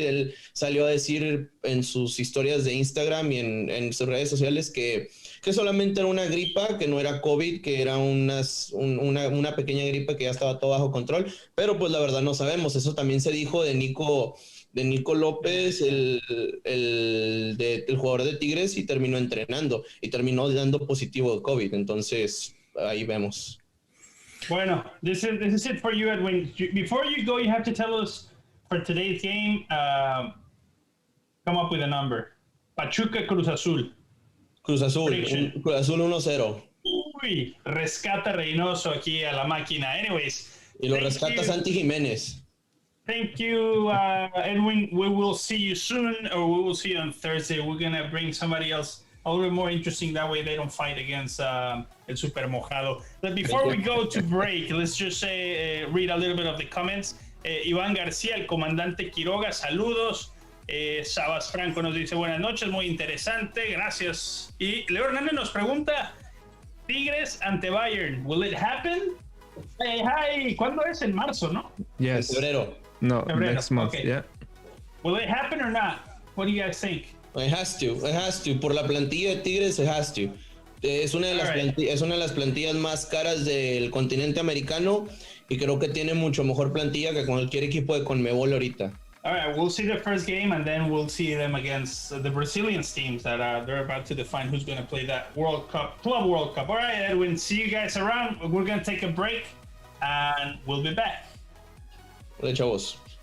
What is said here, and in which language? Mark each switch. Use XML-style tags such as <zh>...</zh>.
<es>Él salió a decir en sus historias de Instagram y en sus redes sociales que solamente era una gripa, que no era COVID, que era una pequeña gripa, que ya estaba todo bajo control, pero pues la verdad no sabemos. Eso también se dijo de Nico López, el jugador de Tigres, y terminó entrenando y terminó dando positivo de COVID. Entonces ahí vemos.</es> <en>Bueno, this is it for you, Edwin. Before you go, you have to tell us for today's game, come up with a number.</en> <es>Pachuca, Cruz Azul. Cruz Azul 1-0. Uy, rescata Reynoso aquí a la máquina. Anyways. Y lo rescata Santi Jiménez.</es> <en>Thank you, Edwin. We will see you soon, or we will see you on Thursday. We're going to bring somebody else a little bit more interesting. That way they don't fight against El Super Mojado. But before we go to break, let's just read a little bit of the comments.</en> <es>Iván García, el comandante Quiroga, saludos. Sabas Franco nos dice buenas noches, muy interesante, gracias. Y Leo Hernández nos pregunta, Tigres ante Bayern,</es> <en>¿will it happen? Hi,</en> <es>¿cuándo es? En marzo, ¿no?</es> <en>Yes.</en> <es>En febrero.</es> <en>No, next month, okay. Yeah. Will it happen or not? What do you guys think? It has to.</en> <es>Por la plantilla de Tigres,</es> <en>it has to.</en> <es>Es una de las plantillas más caras del continente americano y creo que tiene mucho mejor plantilla que cualquier equipo de Conmebol ahorita.</es> <en>All right, we'll see the first game and then we'll see them against the Brazilian teams that they're about to define who's going to play that World Cup, Club World Cup. All right, Edwin, see you guys around. We're going to take a break and we'll be back.</en> <es>Hola, chavos.</es>